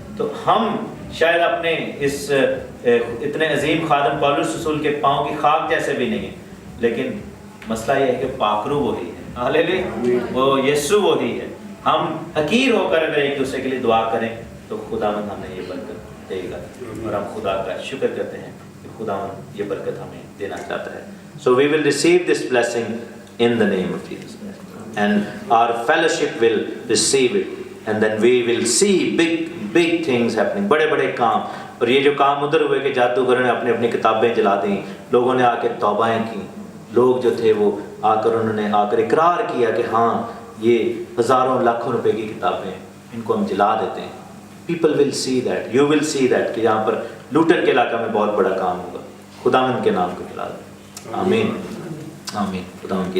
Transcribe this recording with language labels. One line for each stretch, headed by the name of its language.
Urdu: تو ہم شاید اپنے اس اتنے عظیم خادم پولس رسول کے پاؤں کی خاک جیسے بھی نہیں ہیں, لیکن مسئلہ یہ ہے کہ پاک روح وہی ہے. ہاللیلویا, وہ یسوع وہی ہے. ہم حقیر ہو کر اگر ایک دوسرے کے لیے دعا کریں تو خداوند ہمیں یہ برکت دے گا. اور ہم خدا کا شکر کرتے ہیں کہ خداوند یہ برکت ہمیں دینا چاہتا ہے.
English: So we will receive this blessing in the name of Jesus. And our fellowship will receive it. And then we will see big things happening.
Urdu: بڑے بڑے کام. اور یہ جو کام ادھر ہوئے کہ جادوگروں نے اپنی اپنی کتابیں جلا دیں, لوگوں نے آ کے توبائیں کی. لوگ جو تھے وہ آ کر انہوں نے آ کر اقرار کیا کہ ہاں یہ ہزاروں لاکھوں روپے کی کتابیں ان کو ہم جلا دیتے ہیں.
English: People will see that. You will see that
Urdu: کہ یہاں پر لوٹن کے علاقہ میں بہت بڑا کام ہوگا. خداوند کے نام کو جلا دیں. آمین آمین. خداوند کی